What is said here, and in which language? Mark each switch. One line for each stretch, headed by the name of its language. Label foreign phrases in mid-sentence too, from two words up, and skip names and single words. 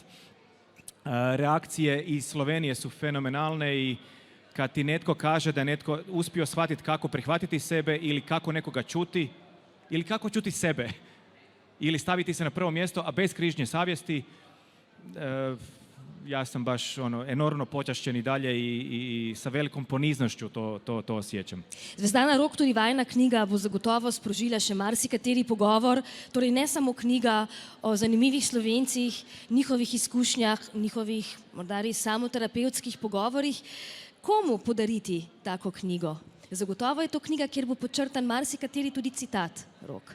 Croatian: Reakcije iz Slovenije su fenomenalne i kad ti netko kaže da je netko uspio shvatiti kako prihvatiti sebe ili kako nekoga čuti, ili kako čuti sebe, ili staviti se na prvo mjesto, a bez križnje savjesti, ja sam baš enormno počašćen i dalje i sa velikom poniznošću to osjećam.
Slovenian: Zvezdana Rok, tudi vajna knjiga bo zagotovo sprožila še marsikateri pogovor, torej ne samo knjiga o zanimivih Slovencih, njihovih izkušnjah, njihovih morda res samoterapevtskih pogovorih. Komu podariti tako knjigo? Zagotovo je to knjiga, kjer bo podčrtan marsikateri tudi citat, Rok.